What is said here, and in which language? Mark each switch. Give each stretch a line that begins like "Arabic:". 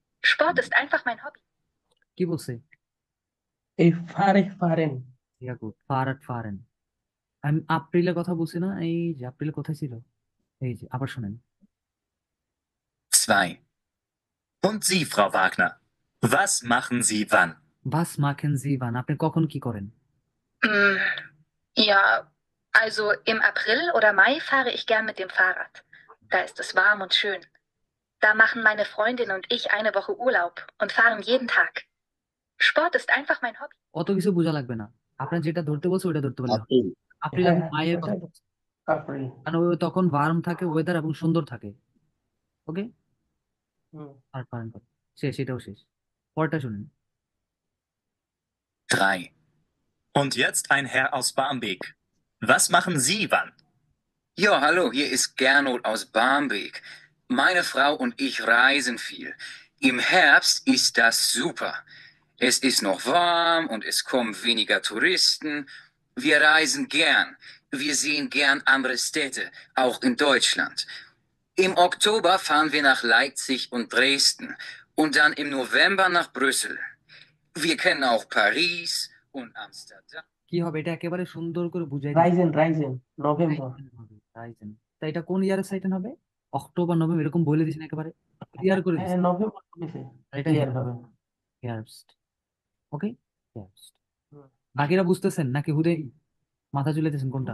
German: Sport ist einfach mein Hobby.
Bangla: কি বলছে এই ফারে ফারেন
German: sehr gut Fahrrad fahren
Bangla: আমি এপ্রিলের কথা বলছি না, এই যে এপ্রিল কোথায় ছিল, এই যে আবার শোনেন। 2.
German: Und Sie, Frau Wagner, was machen Sie wann? বাস মাখেন জিবান,
Bangla: আপনি কখন কি করেন?
German: Mm, Ja, also im April oder Mai fahre ich gern mit dem Fahrrad. Da ist es warm und schön. Da machen meine Freundin und ich eine Woche Urlaub und fahren jeden Tag. Sport ist einfach mein Hobby.
Bangla: অত কিছু বোঝা লাগবে না, আপনার যেটা ধরতে বলছে ওইটা ধরতে পারলে হবে। এপ্রিল। এপ্রিল হ্যাঁ এবং হ্যাঁ মায়ের কথা ওটাই তো। বলছে, এপ্রিল। কারণ ওই তখন ওয়ার্ম থাকে ওয়েদার এবং সুন্দর থাকে। ওকে, হুম। আর পারেন কথা শেষ, এটাও শেষ। পরেরটা শুনেন। 3.
German: Und jetzt ein Herr aus Barmbek. Was machen Sie wann? Ja, hallo, hier ist Gernot aus Barmbek. Meine Frau und ich reisen viel. Im Herbst ist das super. Es ist noch warm und es kommen weniger Touristen. Wir reisen gern. Wir sehen gern andere Städte, auch in Deutschland. Im Oktober fahren wir nach Leipzig und Dresden und dann im November nach Brüssel. Wir kennen auch Paris und Amsterdam.
Bangla: কি হবে এটা একেবারে সুন্দর করে বুঝাই দিচ্ছে। Ryzen Ryzen November. Ryzen হবে, Ryzen. তা এটা কোন ইয়ারের সাইটেন হবে? অক্টোবর নভেম্বর এরকম বলে দিছেন, একেবারে ক্লিয়ার করে হ্যাঁ দিছেন। নভেম্বর বলেছে আর এটা ক্লিয়ার ভাবে। হেয়ারস্ট। ওকে, হেয়ারস্ট। হুম। বাকিরা বুঝতেছেন নাকি হুদে মাথা চুলাইতেছেন কোনটা?